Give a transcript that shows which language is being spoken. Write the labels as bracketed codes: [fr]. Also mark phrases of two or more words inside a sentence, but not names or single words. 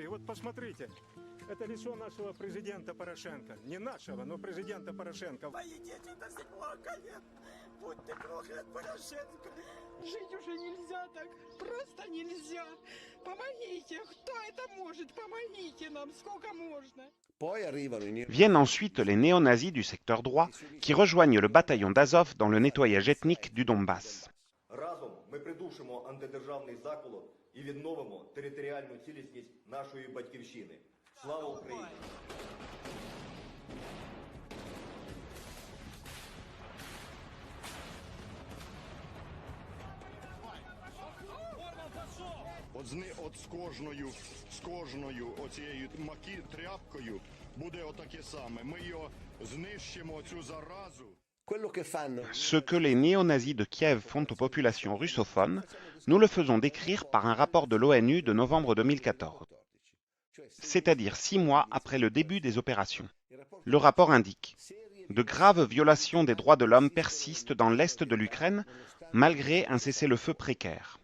[ru] Вот посмотрите, это лицо нашего президента Порошенко. Не нашего, но президента Порошенко. Мои дети до сих пор колен. Будь ты проклят, Порошенко. Жить уже нельзя так. Просто нельзя. Помогите. Кто это может? Помогите нам. Сколько можно? [fr] Viennent ensuite les néo-nazis du secteur droit qui rejoignent le bataillon d'Azov dans le nettoyage ethnique du Donbass. [uk] Разом ми придушимо антидержавний заколот і відновимо територіальну цілісність нашої батьківщини. Слава Україні! От з кожною оцією тряпкою буде отаке саме. Ми його знищимо, цю заразу. [fr] Ce que les néo-nazis de Kiev font aux populations russophones, nous le faisons décrire par un rapport de l'ONU de novembre 2014, c'est-à-dire 6 mois après le début des opérations. Le rapport indique « De graves violations des droits de l'homme persistent dans l'est de l'Ukraine, malgré un cessez-le-feu précaire.